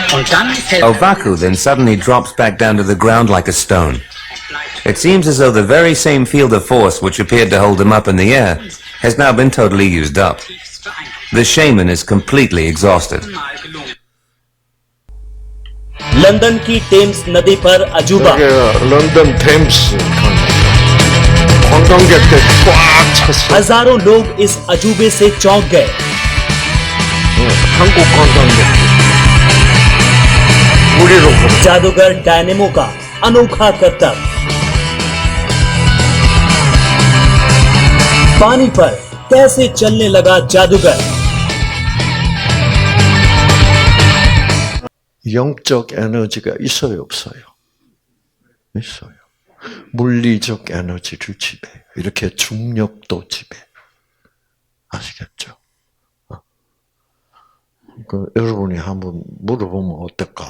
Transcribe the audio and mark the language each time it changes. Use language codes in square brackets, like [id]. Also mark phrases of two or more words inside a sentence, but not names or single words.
[en] Ovaku then suddenly drops back down to the ground like a stone. It seems as though the very same field of force which appeared to hold him up in the air has now been totally used up. The shaman is completely exhausted. [hi] लंदन की टेम्स नदी पर अजूबा [ko] 저게 런던 템스 관광객들 꽉 찼어. [hi] हजारों लोग इस अजूबे से चौंक गए। [ko] 한국 관광객들 무리로 걸어. [hi] जादूगर डायनेमो का अनोखा करतब। पानी पर कैसे चलने लगा जादूगर। [ko] 영적 에너지가 있어요, 없어요? 있어요. 물리적 에너지를 지배해요. 이렇게 중력도 지배해요. 아시겠죠? 여러분이 한번 물어보면 어떨까?